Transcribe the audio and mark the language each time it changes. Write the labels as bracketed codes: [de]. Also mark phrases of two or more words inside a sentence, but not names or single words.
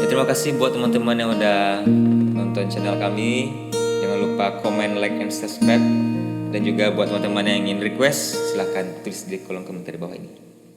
[id] kasih buat teman-teman yang udah nonton channel kami. Jangan lupa komen, [en] like, and subscribe. [id] Dan juga buat teman-teman yang ingin request, silahkan tulis di kolom komentar di bawah ini.